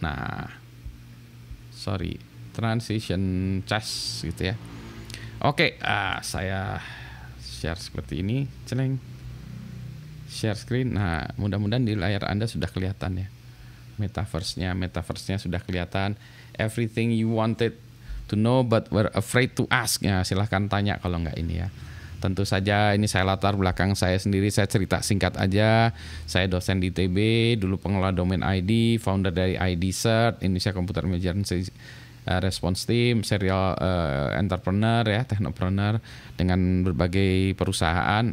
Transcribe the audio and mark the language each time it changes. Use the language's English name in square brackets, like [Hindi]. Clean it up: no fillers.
[Indonesian] Nah, sorry. Transition cas gitu ya. Oke, saya share seperti ini, celeng. Share screen. Nah, mudah-mudahan di layar Anda sudah kelihatan ya. Metaverse-nya sudah kelihatan. [English] Everything you wanted to know but were afraid to ask. [Indonesian] Ya, silahkan tanya kalau nggak ini ya. Tentu saja ini saya latar belakang saya sendiri, saya cerita singkat aja. Saya dosen di ITB, dulu pengelola domain ID, founder dari ID Cert, Indonesia Computer Emergency Response Team, serial entrepreneur ya, technopreneur dengan berbagai perusahaan.